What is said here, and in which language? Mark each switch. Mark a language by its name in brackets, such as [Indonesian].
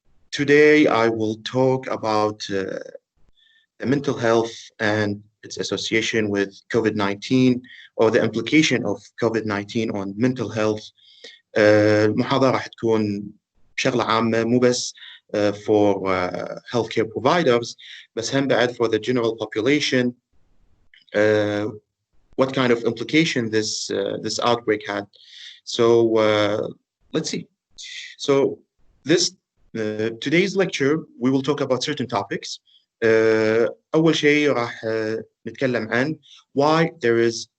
[English] Today I will talk about the mental health and its association with COVID-19, or the implication of COVID-19 on mental health. [Arabic] المحاضرة راح تكون شغلة عامة، مو بس [English] for healthcare providers، [Arabic] بس هم بعد [English] for the general population. What kind of implication this outbreak had. So let's see. So this today's lecture we will talk about certain topics. [Arabic] أول شيء راح نتكلم عن [English] why there is